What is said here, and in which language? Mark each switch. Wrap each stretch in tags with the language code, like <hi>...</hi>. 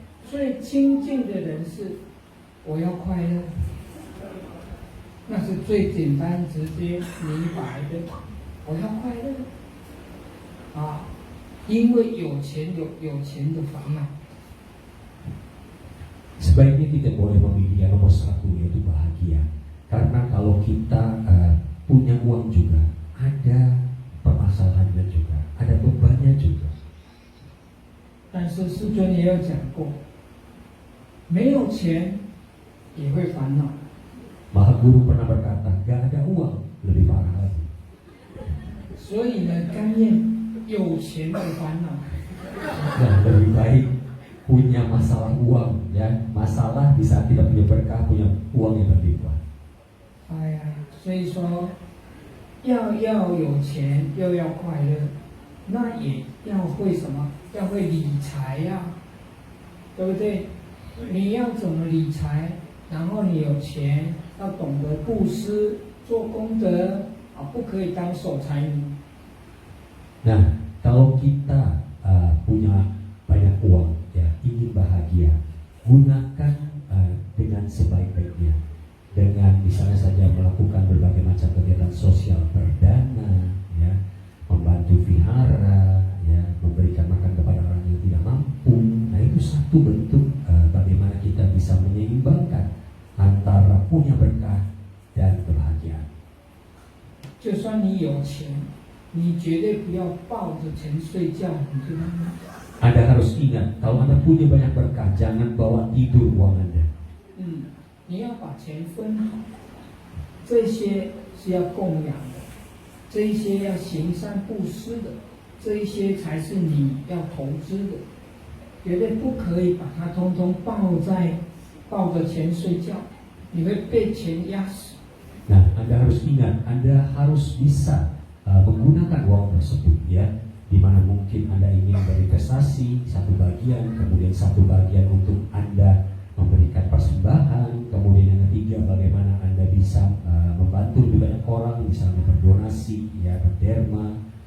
<zh>最清净的人是我要快乐，那是最简单、直接、明白的。我要快乐啊，因为有钱有钱的烦恼。</zh> <id>sebaiknya tidak boleh memilih yang nomor 1 yaitu bahagia, karena kalau kita punya uang juga ada permasalahannya juga, ada bebannya juga.</id> <zh>但是师尊也有讲过，没有钱也会烦恼。</zh> <id>Maha Guru pernah berkata, gak ada uang lebih parah lagi.</id> <zh>所以呢，甘愿有钱的烦恼。</zh> <id>Nah, lebih baik punya masalah uang, ya, masalah di saat tidak punya berkah, punya uang yang berlimpah.</id> <zh>哎呀，所以说要有钱，又要快乐，那也要会什么？要会理财呀、对不对？你要怎么理财？然后你有钱，要懂得布施、做功德啊，不可以当守财奴。</zh> <id>Nah, kalau kita punya banyak uang, ya, ingin bahagia, gunakan dengan sebaik-baiknya, dengan misalnya saja melakukan berbagai macam kegiatan sosial perdana, ya, membantu vihara, ya, memberikan makan kepada orang yang tidak mampu. Nah, itu satu bentuk bagaimana kita bisa menyeimbangkan antara punya berkah dan kebahagiaan.</id> <zh>就算你有钱，你绝对不要抱着钱睡觉，你知道吗？</zh> <id>Anda harus ingat, kalau Anda punya banyak berkah, jangan bawa tidur uang Anda.</id> <zh>你要把钱分好，这些是要供养的，这一些要行善布施的，这一些才是你要投资的，绝对不可以把它通通抱着钱睡觉，你会被钱压死。</zh> <id>Nah, Anda harus ingat, Anda harus bisa menggunakan uang tersebut, ya, di mana mungkin Anda ingin berinvestasi satu bagian, kemudian satu bagian untuk Anda memberikan persembahan, kemudian yang ketiga bagaimana Anda bisa membantu lebih banyak orang, misalnya berdonasi, ya, berderma.</id>